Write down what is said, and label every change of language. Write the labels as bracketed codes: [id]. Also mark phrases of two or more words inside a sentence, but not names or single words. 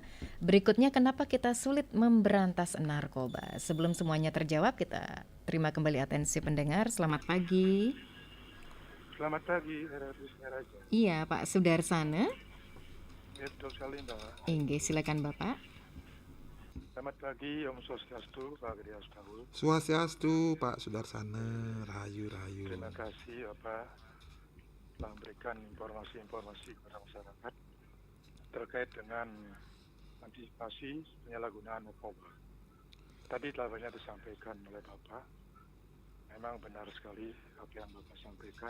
[id] Berikutnya, kenapa kita sulit memberantas narkoba? Sebelum semuanya terjawab, kita terima kembali atensi pendengar. Selamat pagi. Selamat pagi, RRI Singaraja. Iya, Pak Sudarsana. Ya, betul sekali, Mbak. Inggih, silakan Bapak. Selamat pagi, Om Swastiastu, Pak Gede Astawa. Swastiastu Pak Sudarsana, rahayu. Terima kasih Bapak telah memberikan informasi-informasi kepada masyarakat terkait dengan antisipasi penyalahgunaan narkoba. Tadi telah banyak disampaikan oleh Bapak. Memang benar sekali apa yang Bapak sampaikan.